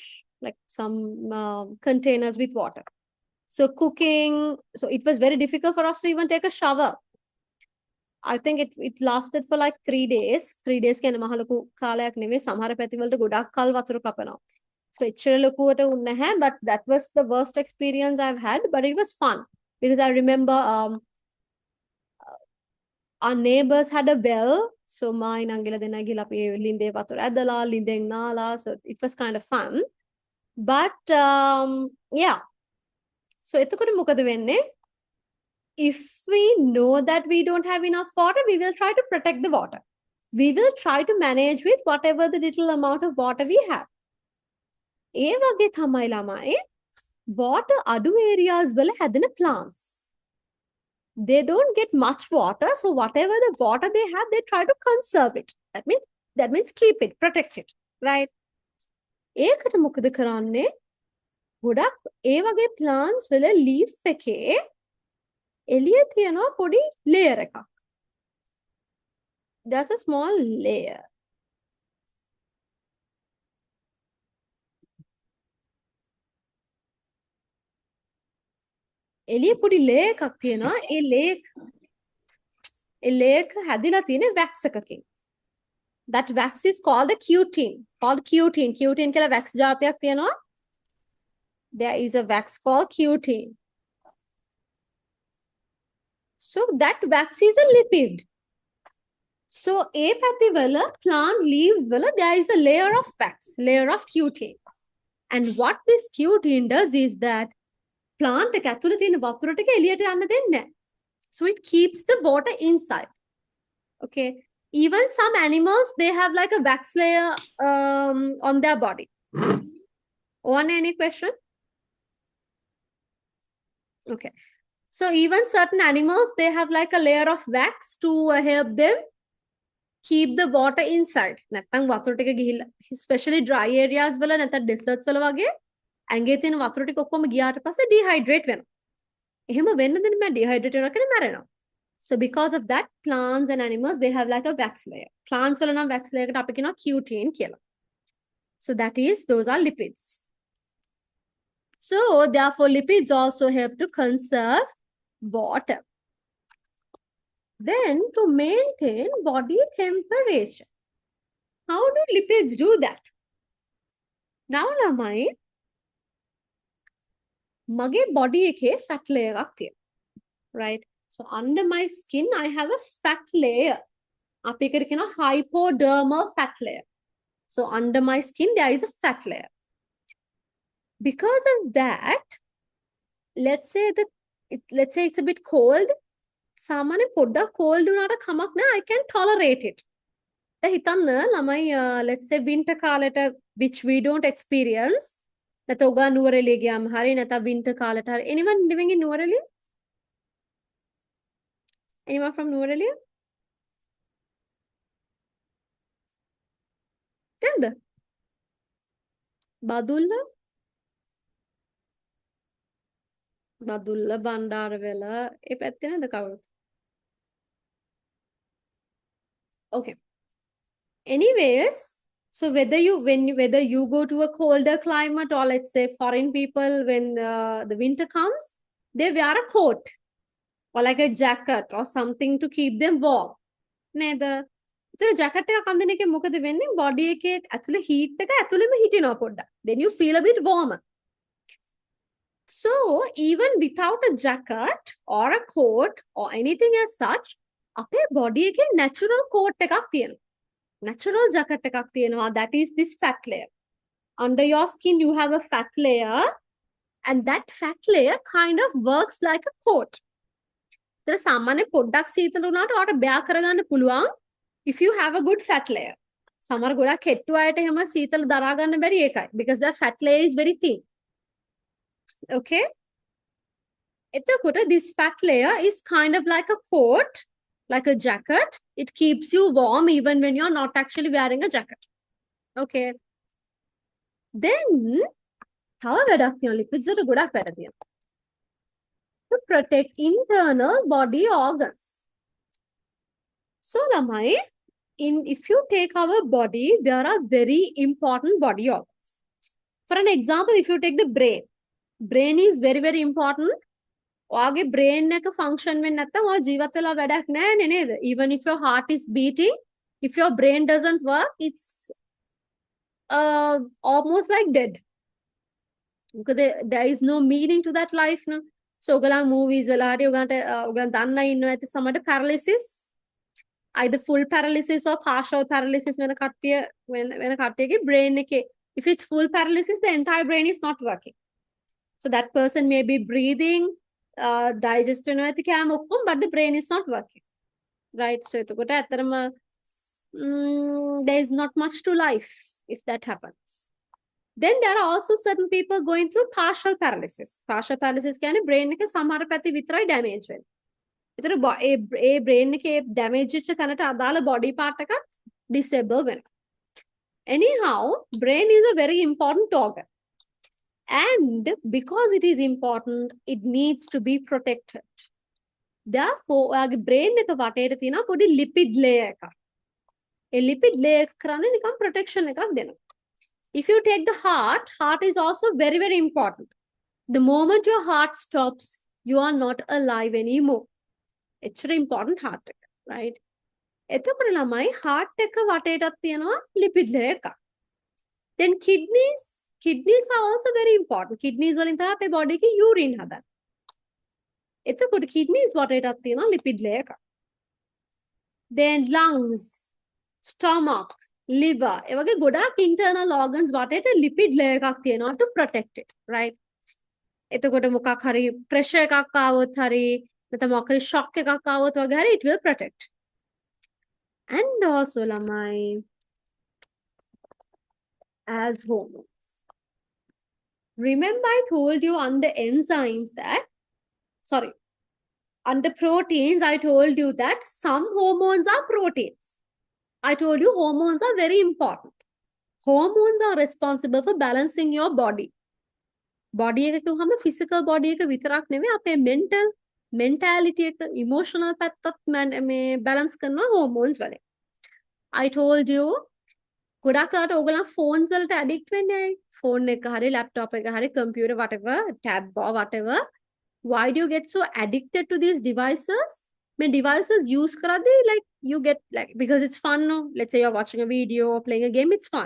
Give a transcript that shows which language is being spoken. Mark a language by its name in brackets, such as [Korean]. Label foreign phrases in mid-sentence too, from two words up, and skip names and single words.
[English] Like some containers with water. So cooking, so it was very difficult for us to even take a shower. I think it lasted for like 3 days. [Sinhala] 3 days කියන්නේ මහ ලොකු කාලයක් නෙවෙයි. සමහර පැතිවලට ගොඩක් කල් වතුර කපනවා. So එච්චර ලොකුවට උන්නේ නැහැ. [English] But that was the worst experience I've had. But it was fun because I remember our neighbors had a well. So my [Sinhala] නංගිලා දෙනා ගිහලා අපි ලින්දේ වතුර ඇදලා ලින්දෙන් නාලා. [English] So it was kind of fun. But yeah. [Sinhala] So එතකොට මොකද වෙන්නේ? [English] If we know that we don't have enough water, we will try to protect the water. We will try to manage with whatever the little amount of water we have. [Sinhala] ඒ වගේ තමයි ළමයි water අඩු areas වල හැදෙන plants. [English] They don't get much water, so whatever the water they have, they try to conserve it. That means keep it, protect it, right? [Sinhala] ඒකට මොකද කරන්නේ? ගොඩක් ඒ වගේ plants වල leaf එකේ එළිය තියෙනවා පොඩි layer එකක්. [English] There's a small layer. [Sinhala] එළිය පොඩි layer එකක් තියෙනවා. ඒ layer එක හැදිලා තියෙන wax එකකින්. [English] That wax is called a Q10. Q10 [Sinhala] කියලා wax ජාතියක් තියෙනවා. [English] There is a wax called Q10. So that wax is a lipid. So a pativala plant leaves vela there is a layer of wax, layer of Q10. And what this Q10 does is that plant [Sinhala] එක ඇතුලේ තියෙන වතුර ටික එළියට යන්න දෙන්නේ නැහැ. [English] So it keeps the water inside. Okay. Even some animals they have like a wax layer on their body. Any question? Okay. So even certain animals, they have like a layer of wax to help them keep the water inside. [Sinhala] නැත්තම් වතුර ටික ගිහිල්ලා [English] especially dry areas [Sinhala] වල නැත්නම් deserts වල වගේ ඇඟේ තියෙන වතුර ටික ඔක්කොම ගියාට පස්සේ dehydrate වෙනවා. එහෙම වෙන්න දෙන්න බෑ, dehydrate වෙනවා කියන්නේ මැරෙනවා. [English] So because of that, plants and animals, they have like a wax layer. [Sinhala] Plants වල නම් [English] wax layer [Sinhala] එකට අපි කියනවා Q10 කියලා. [English] So that is, those are lipids. So therefore, lipids also help to conserve water. Then to maintain body temperature. How do lipids do that? Now [Sinhala] ළමයි මගේ [English] body එකේ fat layer [Sinhala] එකක් තියෙනවා. [English] Right? So under my skin I have a fat layer. [Sinhala] අපි එකට කියනවා [English] hypodermal fat layer. So under my skin there is a fat layer. Because of that, let's say it's a bit cold. [Sinhala] සාමාන්‍ය පොඩ්ඩක් cold වුණාට කමක් නැහැ, [English] I can tolerate it. [Sinhala] දැන් හිතන්න ළමයි [English] let's say winter [Sinhala] කාලෙට [English] which we don't experience. [Sinhala] නැත්නම් ඔගා නුවරඑළිය ගියාම හරි නැත්නම් winter කාලෙට හරි. [English] Anyone living in නුවරඑළිය? Anyone from නුවරඑළිය? [Sinhala] නැද්ද? බදුල්ල? බදුල්ල බණ්ඩාරවැල ඒ පැත්තේ නැද්ද කවුරුත්? [English] Okay. Anyways, so whether you go to a colder climate or let's say foreign people when the winter comes, they wear a coat or like a jacket or something to keep them warm. [Sinhala] නේද? ඒතර jacket එක කන්දන එකේ මොකද වෙන්නේ? body එකේ ඇතුලේ heat එක ඇතුලේම හිටිනවා පොඩ්ඩක්. [English] Then you feel a bit warmer. So even without a jacket or a coat or anything as such, [Sinhala] අපේ body එකේ [English] natural coat [Sinhala] එකක් තියෙනවා. [English] Natural jacket [Sinhala] එකක් තියෙනවා. [English] That is this fat layer. Under your skin you have a fat layer and that fat layer kind of works like a coat. [Sinhala] ඒතර සාමාන්‍ය පොඩ්ඩක් සීතල වුණාට ඔයාට bear කරගන්න පුළුවන් [English] if you have a good fat layer. [Sinhala] සමහර ගොඩක් හෙට්ටු අයට එහෙම සීතල දරා ගන්න බැරි ඒකයි. [English] Because the fat layer is very thin. Okay? එතකොට this fat layer is kind of like a coat, like a jacket. It keeps you warm even when you're not actually wearing a jacket. Okay. Then, [Sinhala] තව වැඩක් තියෙනවා lipids වල ගොඩක් වැඩ තියෙනවා. [English] To protect internal body organs. So lamai, if you take our body, there are very important body organs. For an example, if you take the brain is very very important. [Sinhala] ඔයාගේ brain එක function වෙන්නේ නැත්නම් ඔයා ජීවත් වෙලා වැඩක් නැහැ නේද? [English] Even if your heart is beating, if your brain doesn't work, it's almost like dead. Because there is no meaning to that life no. [Sinhala] So ඔයගලා movies වල හරි ඔයගන්ට දන්න ඉන්නවා ඇති සමහර paralysis, [English] either full paralysis or partial paralysis [Sinhala] වෙන කට්ටියගේ brain එකේ, [English] if it's full paralysis the entire brain is not working. So that person may be breathing, digestion but the brain is not working, right? So there is not much to life if that happens. Then there are also certain people going through partial paralysis. Partial paralysis can brain [Sinhala] එක සමහර පැති විතරයි damage වෙන්නේ. ඒතර ඒ brain එකේ damage වෙච්ච තැනට අදාළ [English] body part [Sinhala] එකක් disable වෙනවා. [English] Anyhow, brain is a very important organ. And because it is important, it needs to be protected. Therefore, [Sinhala] ඔයාගේ brain එක වටේට තියෙන පොඩි [English] lipid layer [Sinhala] එකක්. ඒ [English] lipid layer [Sinhala] එක කරන්නේ නිකන් protection එකක් දෙනවා. [English] If you take the heart is also very very important. The moment your heart stops, you are not alive anymore. It's very important heart එක, right? [Sinhala] එතකොට ළමයි [English] heart [Sinhala] එක වටේටත් තියෙනවා [English] lipid layer එකක්. Then kidneys are also very important. [Sinhala] Kidneys වලින් තමයි අපේ body එකේ urine හදන්නේ. එතකොට kidneys වටේටත් තියෙනවා [English] lipid layer [Sinhala] එකක්. [English] Then lungs, stomach, liver, [Sinhala] ඒ වගේ ගොඩාක් [English] internal organs [Sinhala] වටේට [English] lipid layer [Sinhala] එකක් තියෙනවා [English] to protect it, right? [Sinhala] එතකොට මොකක් හරි pressure එකක් ආවොත් හරි නැත්නම් මොකක් හරි shock එකක් ආවොත් වගේ හරි [English] it will protect. And also ළමයි as hormones. Remember I told you under enzymes that, under proteins I told you that some hormones are proteins. I told you hormones are very important. Hormones are responsible for balancing your body. [Sinhala] body එක කිව්වහම [English] physical body [Sinhala] එක විතරක් නෙවෙයි අපේ mentality එක emotional පැත්තත් මේ balance කරනවා hormones වලින්. [English] I told you [Sinhala] ගොඩක් අයට ඕගොල්ලන් phones වලට addict වෙන්නේ ඇයි? [English] phone [Sinhala] එක හරි [English] laptop [Sinhala] එක හරි [English] computer whatever tab or whatever. Why do you get so addicted to these devices? When devices use කරද්දී like you get like because it's fun no? Let's say you're watching a video or playing a game, it's fun.